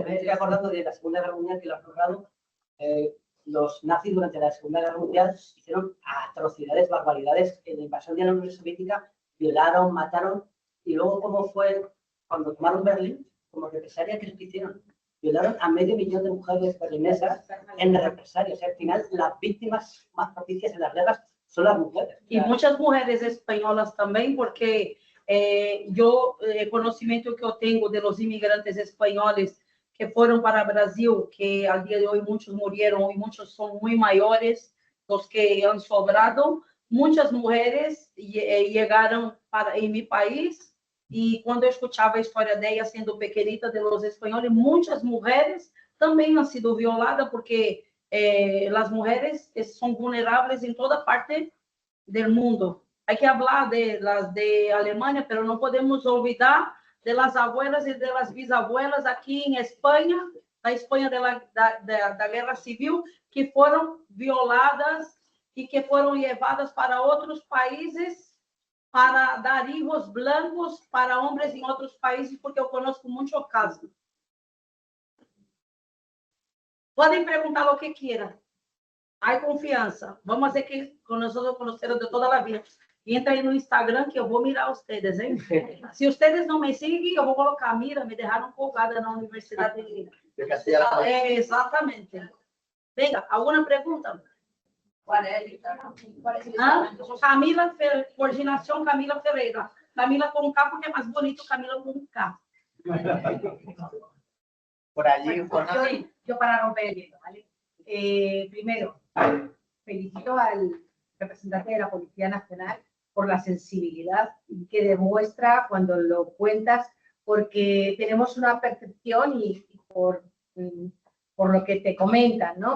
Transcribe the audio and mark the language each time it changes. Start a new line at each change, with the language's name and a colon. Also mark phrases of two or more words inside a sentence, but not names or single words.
Spanish: Me estoy acordando de la Segunda Guerra Mundial, que lo ha logrado. Los nazis durante la Segunda Guerra Mundial hicieron atrocidades, barbaridades. En la invasión de la Unión Soviética violaron, mataron. Y luego, ¿cómo fue cuando tomaron Berlín? Como represalia, ¿qué es que hicieron? Violaron a 500.000 de mujeres berlinesas en represalia. O sea, al final, las víctimas más propicias en las guerras son las mujeres.
Portuguese: E muitas mulheres espanholas também, porque o conhecimento que eu tenho
Spanish: de los
Portuguese: imigrantes espanhóis que foram para o Brasil, que ao dia de hoje muitos morreram e muitos são muito maiores dos que
Spanish: han sobrado,
Portuguese: muitas mulheres chegaram em meu país. E quando eu escutava a história dela sendo pequenita
Spanish: de los
Portuguese: espanhóis, muitas mulheres também
Spanish: han sido
Portuguese: violadas, porque as mulheres são vulneráveis em toda parte do mundo.
Spanish: Hay que falar de las de Alemania, pero não podemos olvidar de las abuelas y de las bisabuelas aquí en España, la España de la Guerra Civil, que fueron violadas y que fueron llevadas para otros países para dar hijos blancos para hombres en otros países, porque yo conozco muchos casos. Pueden preguntar lo que quieran. Hay confianza. Vamos a hacer que con nosotros conocemos de toda la vida.
Portuguese: Y entra aí no Instagram que eu vou mirar ustedes, hein? Se ustedes não me seguem, eu vou colocar, mira, me deixaram colgada na Universidade de Castilla-La Mancha. exatamente. Venga, alguma pergunta? Camila, coordenação Camila Ferreira. Camila com K porque é mais bonito Camila com K.
Spanish: Por allí, Juana. Yo para romper el hielo, ¿vale? Primero, felicito al representante de la Policía Nacional por la sensibilidad que demuestra cuando lo cuentas, porque tenemos una percepción y por lo que te comentan, ¿no?